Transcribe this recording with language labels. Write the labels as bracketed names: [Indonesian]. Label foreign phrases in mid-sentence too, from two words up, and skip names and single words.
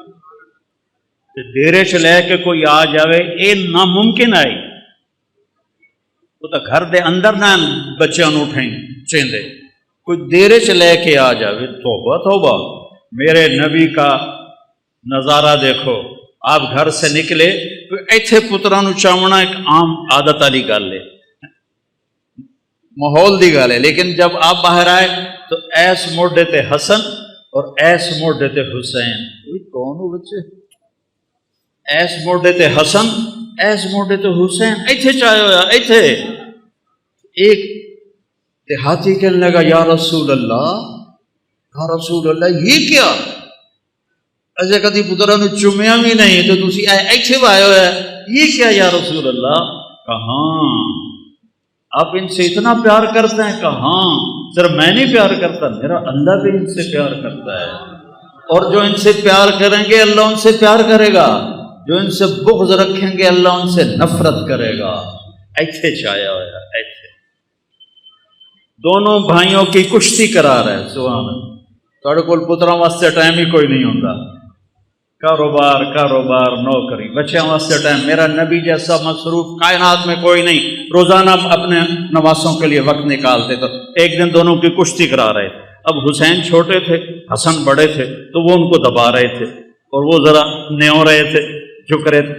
[Punjabi] ڈیرے چ لے کے کوئی آ جاوے یہ ناممکن ہے. وہ تو گھر دے اندر نہ بچوں اٹھیں چیندے, کوئی دیرے چ لے کے آ جاوے. [Urdu] توبہ توبہ, میرے نبی کا نظارہ دیکھو. آپ گھر سے نکلے تو [Punjabi] ایتھے پترا نو چاونا ایک عام عادت والی گل ہے. ماحول دی گل ہے، لیکن جب آپ باہر آئے تو ایس موڈے تے حسن اور ایس موڈے تے حسین، [Urdu] کون ہو بچے؟ [Punjabi] ایس موڈے تے حسن، ایس موڈے تے حسین، ایتھے چاہے ہویا ایتھے۔ [Urdu] ایک دیہاتی کہنے لگا [Arabic] یا رسول اللہ، یا رسول اللہ [Urdu] یہ کیا؟ [Punjabi] ایسے کدی پترا نے چومیا بھی نہیں تو تسی ایتھے آئے ہوئے، یہ کیا [Arabic] یا رسول اللہ؟ [Urdu] کہاں آپ ان سے اتنا پیار کرتے ہیں؟ کہاں صرف میں نہیں پیار کرتا، میرا اللہ بھی ان سے پیار کرتا ہے، اور جو ان سے پیار کریں گے اللہ ان سے پیار کرے گا، جو ان سے بغض رکھیں گے اللہ ان سے نفرت کرے گا۔ ایتھے چھایا ہوا ایتھے دونوں بھائیوں کی کشتی کرا رہے۔ [Arabic] سبحان اللہ، [Punjabi] تھوڑے کول پتراں واسطے ٹائم ہی کوئی نہیں ہوتا، کاروبار کاروبار نوکری، بچیاں واسطے ٹائم۔ [Urdu] میرا نبی جیسا مصروف کائنات میں کوئی نہیں، روزانہ اپنے نواسوں کے لیے وقت نکالتے۔ تو ایک دن دونوں کی کشتی کرا رہے تھے۔ اب حسین چھوٹے تھے، حسن بڑے تھے، تو وہ ان کو دبا رہے تھے اور وہ ذرا نیو رہے تھے، جھک رہے تھے۔